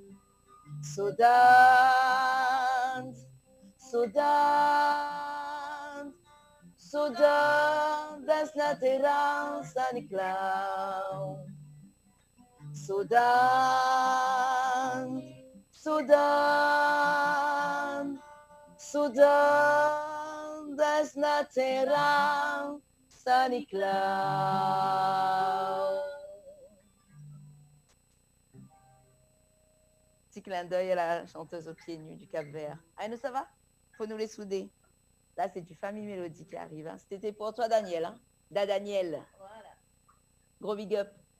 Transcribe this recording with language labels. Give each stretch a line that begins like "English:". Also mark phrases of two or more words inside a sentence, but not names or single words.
Kabuverdianu: Saudade, saudade, saudades na terra, São Nicolau. Saudade, saudade, saudades na terra, São Nicolau.
French: Petit clin d'œil à la chanteuse aux pieds nus du Cap-Vert. Ah, nous, ça va? Faut nous les souder. Là, c'est du Famille Mélodie qui arrive. Hein. C'était pour toi, Daniel. Hein. Daniel. Voilà. Gros
English: big up.